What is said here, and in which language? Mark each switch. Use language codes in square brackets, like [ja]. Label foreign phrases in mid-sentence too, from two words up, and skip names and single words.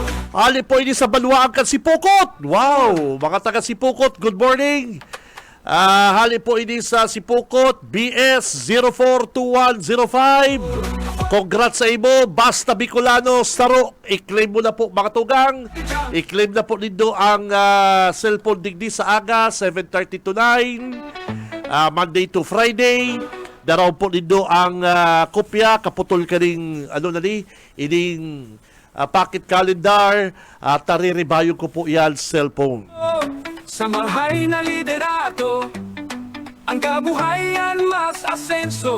[bik] Hali po ini sa Baluaan Sipokot. Wow, mga taga Sipokot, [en] good morning. [bik] Hali po ini sa Sipokot, BS 042105. Congrats sa imo, Basta Bicolano Saro. I-claim mo na po mga tugang. I-claim na po nindo ang cellphone digdi sa aga, 7:30 to 9. [en] Monday to Friday. [bik] Daraw po nindo ang kopya, kaputol ka ring, ining [en] pocket calendar, [bik] tariribayo ko po yan cellphone. Sa mahay na liderato, ang kabuhayan mas asenso.